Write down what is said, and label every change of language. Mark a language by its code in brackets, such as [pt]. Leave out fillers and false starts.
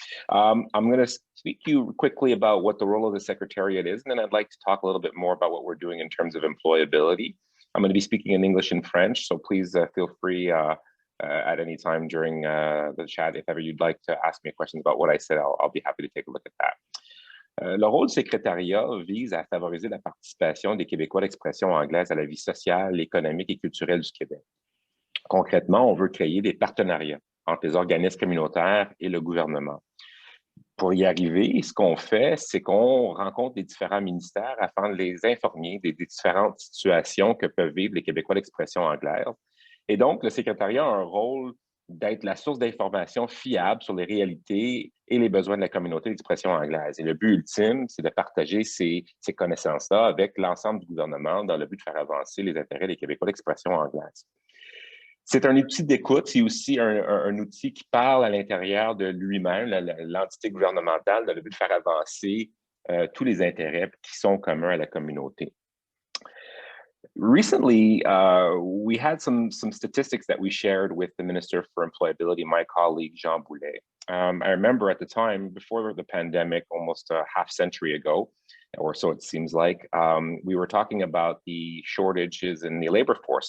[en] I'm going to speak to you quickly about what the role of the Secretariat is, and then I'd like to talk a little bit more about what we're doing in terms of employability. I'm going to be speaking in English and French, so please feel free at any time during the chat, if ever you'd like to ask me questions about what I said, I'll be happy to take a look at that. [fr] Le rôle du secrétariat vise à favoriser la participation des Québécois d'expression anglaise à la vie sociale, économique et culturelle du Québec. Concrètement, on veut créer des partenariats entre les organismes communautaires et le gouvernement. Pour y arriver, ce qu'on fait, c'est qu'on rencontre les différents ministères afin de les informer des différentes situations que peuvent vivre les Québécois d'expression anglaise. Et donc, le secrétariat a un rôle d'être la source d'informations fiable sur les réalités et les besoins de la communauté d'expression anglaise. Et le but ultime, c'est de partager ces connaissances-là avec l'ensemble du gouvernement dans le but de faire avancer les intérêts des Québécois d'expression anglaise. C'est un outil d'écoute, c'est aussi un outil qui parle à l'intérieur de lui-même, l'entité gouvernementale, dans le but de faire avancer tous les intérêts qui sont communs à la communauté. [en] Recently, we had some statistics that we shared with the Minister for Employability, my colleague, Jean Boulet. I remember at the time, before the pandemic, almost a half century ago, or so it seems like, we were talking about the shortages in the labor force.